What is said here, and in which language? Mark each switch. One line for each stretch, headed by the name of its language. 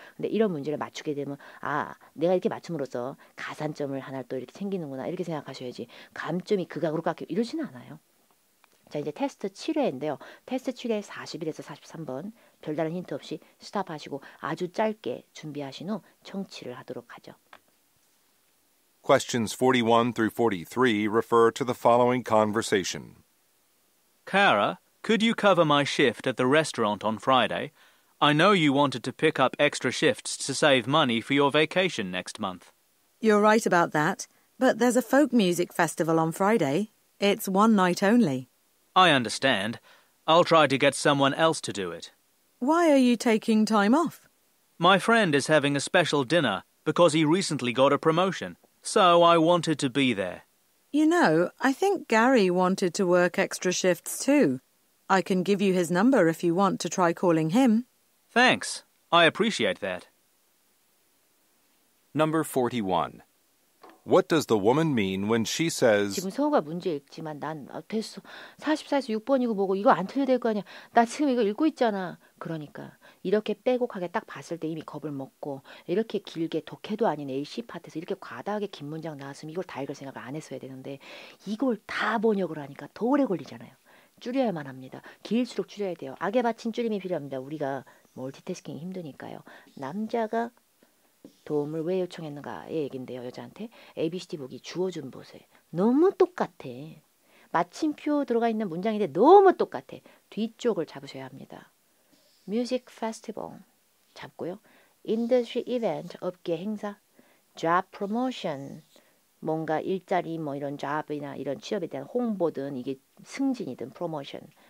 Korean: 근데 이런 문제를 맞추게 되면 내가 이렇게 맞춤으로써 가산점을 하나 또 이렇게 챙기는구나 이렇게 생각하셔야지 감점이 극악으로 깎여 이러지는 않아요. 자, 이제 테스트 7회인데요. 테스트 7회 41에서 43번 별다른 힌트 없이 스탑하시고 아주 짧게 준비하신 후 청취를 하도록 하죠.
English: Questions 41 through 43 refer to the following conversation. Kara, could you cover my shift at the restaurant on Friday? I know you wanted to pick up extra shifts to save money for your vacation next month. You're right about that, but there's a folk music festival on Friday. It's one night only. I understand. I'll try to get someone else to do it. Why are you taking time off? My friend is having a special dinner because he recently got a promotion, so I wanted to be there. You know, I think Gary wanted to work extra shifts too. I can give you his number if you want to try calling him. Thanks. I appreciate that. Number 41. What does the woman mean when she says,
Korean: 지금 성우가 문제 읽지만 난 됐어. 44에서 6번이고 뭐고 이거 안 틀려야 될 거 아니야. 나 지금 이거 읽고 있잖아. 그러니까 이렇게 빼곡하게 딱 봤을 때 이미 겁을 먹고 이렇게 길게 독해도 아닌 AC 파트에서 이렇게 과다하게 긴 문장 나왔으면 이걸 다 읽을 생각을 안 했어야 되는데 이걸 다 번역을 하니까 더 오래 걸리잖아요. 줄여야만 합니다. 길수록 줄여야 돼요. 악에 받친 줄임이 필요합니다. 우리가 멀티태스킹이 힘드니까요. 남자가 도움을 왜 요청했는가의 얘긴데요. 여자한테 ABCD 보기 주어 좀 보세요. 너무 똑같아. 마침표 들어가 있는 문장인데 너무 똑같아. 뒤쪽을 잡으셔야 합니다. Music Festival 잡고요. Industry Event 업계 행사. Job Promotion 뭔가 일자리 뭐 이런 job이나 이런 취업에 대한 홍보든 이게 승진이든 promotion.